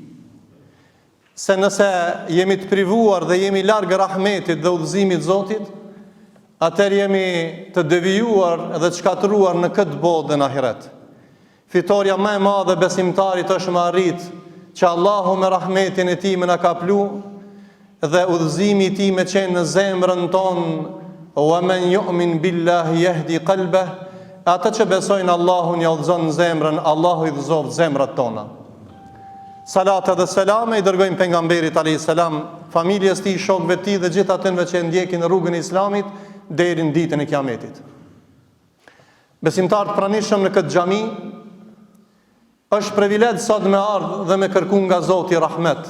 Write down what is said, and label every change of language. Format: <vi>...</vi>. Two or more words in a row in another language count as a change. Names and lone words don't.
<sq>Se nëse jemi të privuar dhe jemi larg rahmetit dhe udhëzimit të Zotit, atëherë jemi të devijuar dhe të shkatëruar në këtë botë dhe në ahiret. Fitoria më e madhe besimtarit është me arrit që Allahu me rahmetin e tij më na ka plu dhe udhëzimi i tij me qenë në zemrën tonë.</sq> <ar>ومن يؤمن بالله يهد قلبه.</ar> <sq>Ata që besojnë Allahun ja udhëzon zemrën, Allahu i udhëzon zemrat tona. Salat dhe selam i dërgojmë pejgamberit</sq> <ar>عليه السلام,</ar> <sq>familjes tij, shokëve të tij dhe gjithë atyre që ndjekin rrugën e Islamit deri në ditën e Kiametit. Besimtarët pranishëm në këtë xhami, është privilegj sot me ardhë dhe me kërku nga Zoti rahmet.</sq>